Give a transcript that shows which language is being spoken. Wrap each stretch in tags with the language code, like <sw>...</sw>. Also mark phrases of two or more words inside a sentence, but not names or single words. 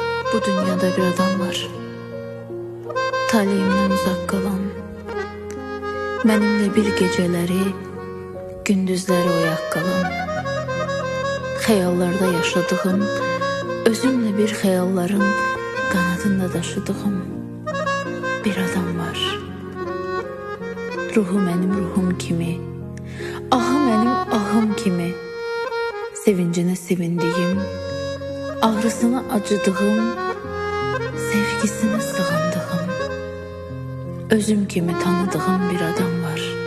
<tr>Bu dünyada bir adam var. Taleyimden uzak kalan. Benimle bir geceleri, gündüzleri oyak kalan.</tr> <az>Xəyallarda yaşadığım, özümle bir xəyalların qanadında daşıdığım bir adam var. Ruhu mənim ruhum kimi, ahı mənim ahım kimi, sevincine sevindiyim, ağrısına acıdığım, sevgisine sığındığım, özüm kimi tanıdığım bir adam var.</az>